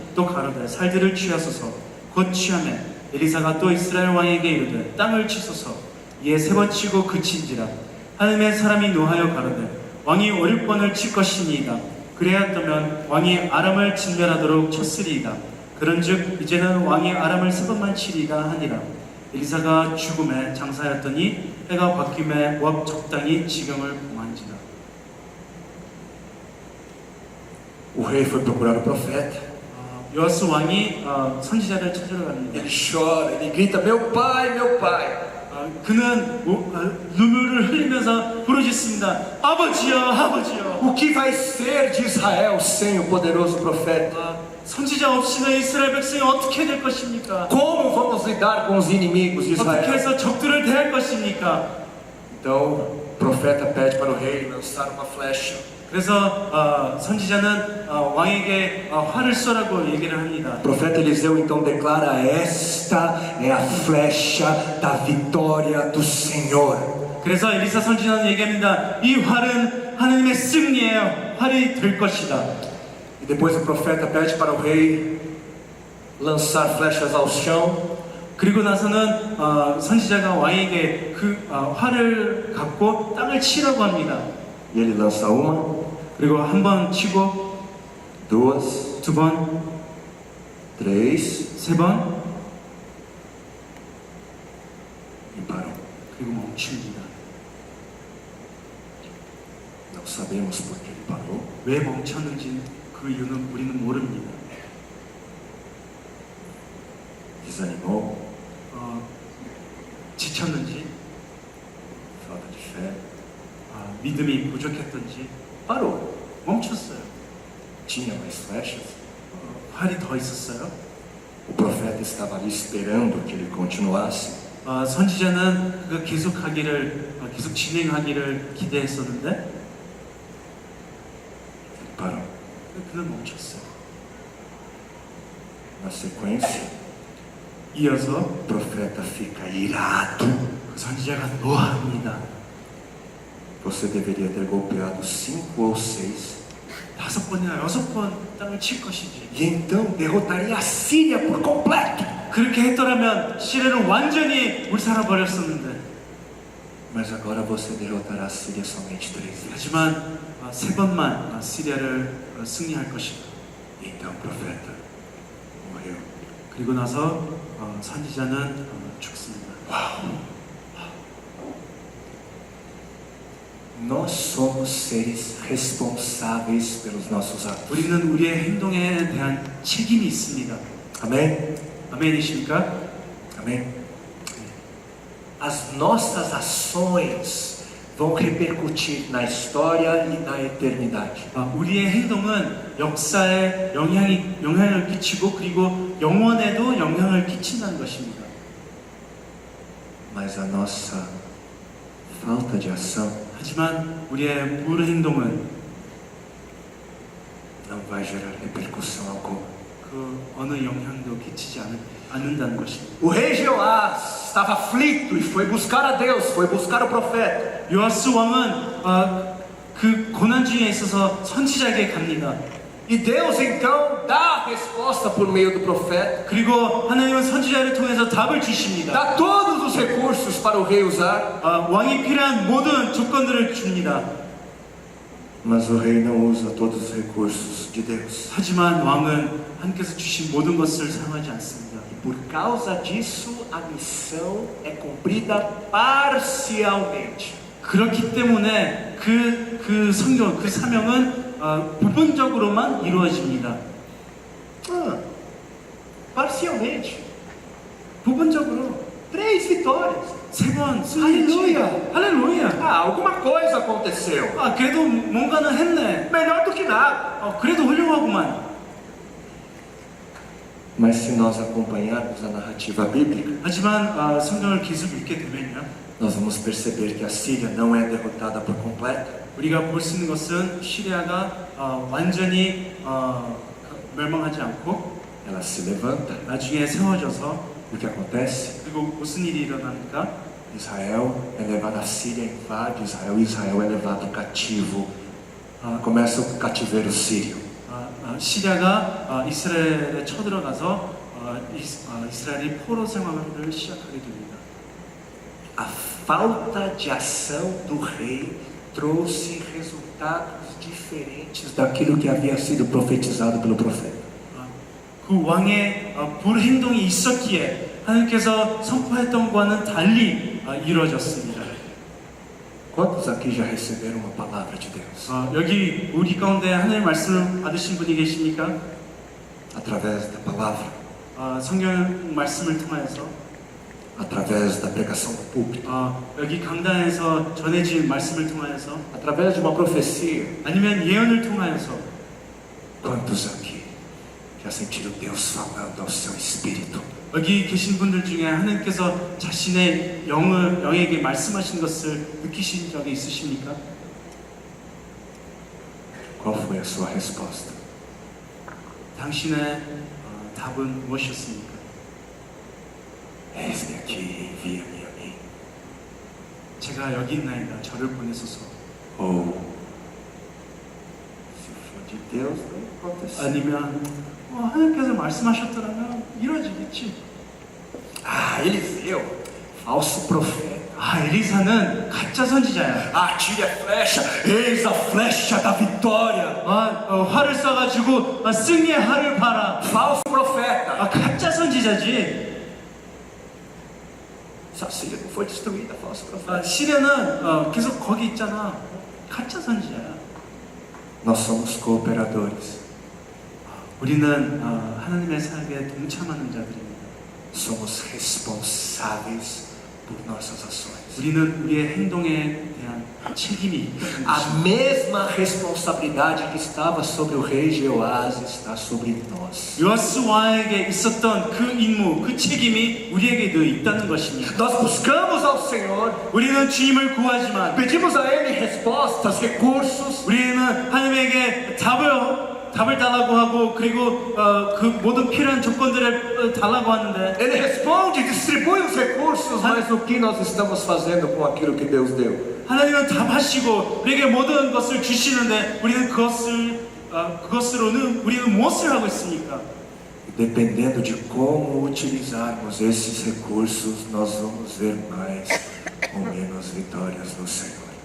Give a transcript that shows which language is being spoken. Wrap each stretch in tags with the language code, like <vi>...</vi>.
<ko>또 가로되 살들을 취하소서 곧 취하매 엘리사가 또 이스라엘 왕에게 이르되 땅을 치소서 이에 세 번 치고 그친지라 하나님의 사람이 노하여 가로되 왕이 50번을 칠 것이니이다. 그래야떠면 왕이 아람을 진멸하도록 쳤으리이다. 그런즉 이제는 왕이 아람을 3번만 치리이다 하니라. 엘리사가 죽음에 장사하였더니 해가 바뀜에 모압 적당히 지경을 범한지라.</ko> <pt>O rei foi procurar o profeta.</pt> <ko>요아스 왕이 선지자를 찾으러 갑니다.</ko> <pt>Ele chora, ele grita: meu pai, meu pai.</pt> <ko>그는 눈물을 흘리면서 부르짖습니다. 아버지여, 아버지여.</ko> <pt>O que vai ser de Israel sem o poderoso profeta?</pt> <ko>선지자 없이는 이스라엘 백성이 어떻게 될 것입니까?</ko> <pt>Como vamos lidar com os inimigos de</pt> <ko>어떻게</ko> <pt>Israel?</pt> <ko>해서 적들을 대할 것입니까?</ko> <pt>Então o profeta pede para o rei lançar uma flecha.</pt> <ko>그래서 선지자는 왕에게 활을 쏘라고 얘기를 합니다.</ko> <pt>O profeta Eliseu então declara: esta é a flecha da vitória do Senhor.</pt> <ko>그래서 엘리사 선지자는 얘기합니다. 이 활은 하나님의 승리예요. 활이 될 것이다.</ko> <pt>E depois o profeta pede para o rei lançar flechas ao chão.</pt> <ko>그리고 나서는 선지자가 왕에게 그 활을 갖고 땅을 치라고 합니다.</ko> <pt>E ele lança uma,</pt> <ko>그리고 한 번 치고</ko> <pt>duas,</pt> <ko>두 번,</ko> <pt>três</pt> <ko>세 번,</ko> <pt>e parou.</pt> <ko>그리고 멈춥니다.</ko> <pt>Não sabemos por que ele parou.</pt> <ko>왜 멈췄는지 그 이유는 우리는 모릅니다.</ko> <pt>Desanimou,</pt> <ko>지쳤는지,</ko> <pt>falta de fé.</pt> <ko>믿음이 부족했던지</ko> <pt>Parou.</pt> <ko>멈췄어요.</ko> <pt>Tinha mais flechas?</pt> <ko>활이 더 있었어요.</ko> <pt>O profeta estava ali esperando que ele continuasse.</pt> <ko>선지자는 그가 계속 진행하기를 기대했었는데</ko> <pt>Ele parou.</pt> <ko>그는 멈췄어요.</ko> <pt>Na sequência,</pt> <ko>이어서</ko> <pt>o profeta fica irado.</pt> <ko>그 선지자가 노합니다.</ko> <pt>Você deveria ter golpeado 5 ou 6.</pt> <ko>5번이나 6번 땅을 칠 것이지.</ko> <pt>E então derrotaria a Síria por completo.</pt> <ko>그렇게 했더라면 시리아를 완전히 물살아 버렸었는데.</ko> <pt>Mas agora você derrotará a Síria somente 3 vezes.</pt> <ko>하지만 3번만 시리아를 승리할 것이다.</ko> <pt>E então o profeta morreu.</pt> <ko>그리고 나서 선지자는 죽습니다.</ko> <pt>Nós somos seres responsáveis pelos nossos atos.</pt> <ko>우리는 우리의 행동에 대한 책임이 있습니다.</ko> <pt>Amém?</pt> <ko>아멘이십니까?</ko> <pt>Amém? As nossas ações vão repercutir na história e na eternidade.</pt> <ko>우리의 행동은 역사에 영향을 끼치고 그리고 영원에도 영향을 끼친다는 것입니다.</ko> <pt>Mas a nossa falta de ação</pt> <ko>하지만 우리의 불행동은</ko> <pt>não vai gerar repercussão alguma.</pt> <ko>그 어느 영향도 끼치지 않는다는 것입니다.</ko> <pt>O rei Jeoás estava aflito e foi buscar a Deus, foi buscar o profeta.</pt> <ko>요아스 왕은 그 고난 중에 있어서 선지자에게 갑니다.</ko> <pt>E Deus então dá a resposta por meio do profeta,</pt> <ko>그리고 하나님은 선지자를 통해서 답을 주십니다.</ko> <pt>dá todos os recursos para o rei usar,</pt> <ko>왕이 필요한 모든 조건들을 줍니다.</ko> <pt>mas o rei não usa todos os recursos de Deus.</pt> <ko>하지만 왕은 하나님께서 주신 모든 것을 사용하지 않습니다.</ko> <pt>Por causa disso, a missão é cumprida parcialmente.</pt> <ko>그렇기 때문에 그 성경, 그 사명은 부분적으로만 이루어집니다.</ko> <pt>Parcialmente.</pt> <ko>부분적으로</ko> <pt>3 vitórias.</pt> <ko>3번 승리했지. 할렐루야. 할렐루야.</ko> <pt>Ah, alguma coisa aconteceu.</pt> <ko>그래도 뭔가는 했네.</ko> <pt>Melhor do que nada.</pt> <ko>그래도 훌륭하구만.</ko> <pt>Mas se nós acompanharmos a narrativa bíblica,</pt> <ko>하지만 성경을 계속 읽게 되면요,</ko> <pt>nós vamos perceber que a Síria não é derrotada por completo.</pt> <ko>우리가 볼 수 있는 것은 시리아가 완전히 멸망하지 않고</ko> <pt>Ela se levanta.</pt> <ko>나중에 세워져서</ko> <pt>O que acontece?</pt> <ko>그리고 무슨 일이 일어납니까?</ko> <pt>Israel é levado, a Síria invade Israel, Israel é levado cativo. Começa o cativeiro sírio.</pt> <ko>시리아가 이스라엘에 쳐들어가서 이스라엘이 포로 생활을 시작하게 됩니다.</ko> <pt>A falta de ação do rei trouxe resultados diferentes daquilo que havia sido profetizado pelo profeta.</pt> <ko>그 왕의 불행동이 있었기에 하나님께서 선포했던 것과는 달리 이루어졌습니다.</ko> <pt>Quantos aqui já receberam uma palavra de Deus?</pt> <ko>여기 우리 가운데 하나님의 말씀을 받으신 분이 계십니까?</ko> <pt>Através da palavra,</pt> <ko>성경 말씀을 통하여서</ko> <pt>através da pregação do púlpito,</pt> <ko>여기 강단에서 전해진 말씀을 통하여서</ko> <pt>através de uma profecia.</pt> <ko>아니면 예언을 통하여서</ko> <pt>Quantos aqui já sentiram Deus falando ao seu espírito?</pt> <ko>여기 계신 분들 중에 하나님께서 자신의 영에게 말씀하신 것을 느끼신 적이 있으십니까?</ko> <pt>Qual foi a sua resposta?</pt> <ko>당신의 답은 무엇이었습니까?</ko> <pt>Eis-me aqui, envia-me a mim.</pt> <ko>제가 여기 있나이다. 저를 보내소서.</ko> <pt>Ou, se for de Deus, não aconteceu.</pt> <ko>아니면 하나님께서 말씀하셨더라면 이루어지겠지.</ko> <pt>Eliseu, falso profeta.</pt> <ko>엘리사는 가짜 선지자야.</ko> <pt>Atire a flecha, eis a flecha da vitória.</pt> <ko>활을 쏴가지고 승리의 활을 봐라.</ko> <pt>Falso profeta.</pt> <ko>가짜 선지자지.</ko> <pt>Síria não foi destruída, falso profeta.</pt> <ko>시리아는 계속 거기 있잖아. 가짜 선지자야.</ko> <pt>Nós somos cooperadores.</pt> <ko>우리는 하나님의 사역에 동참하는 자들입니다.</ko> <pt>Somos responsáveis por nossas ações.</pt> <ko>우리는 우리의 행동에 대한 책임이 있다는</ko> <pt>A</pt> <ko>것입니다.</ko> <pt>mesma responsabilidade que estava sobre o rei Jeoás está sobre nós.</pt> <ko>요아스 왕에게 있었던 그 임무, 그 책임이 우리에게도 있다는 것입니다.</ko> <pt>Nós buscamos ao Senhor,</pt> <ko>우리는 주님을 구하지만</ko> <pt>pedimos a Ele respostas, recursos,</pt> <ko>우리는 하나님에게 답을 달라고 하고 그리고 그 모든 필요한 조건들을 달라고 하는데</ko> <pt>Ele responde, distribui os recursos, mas o que nós estamos fazendo com aquilo que Deus deu?</pt> <ko>하나님은 답하시고 우리에게 모든 것을 주시는데 우리는 그것으로는 우리는 무엇을 하고 있습니까?</ko> <pt>Dependendo de como utilizarmos esses recursos, nós vamos ver mais ou menos vitórias no Senhor.</pt>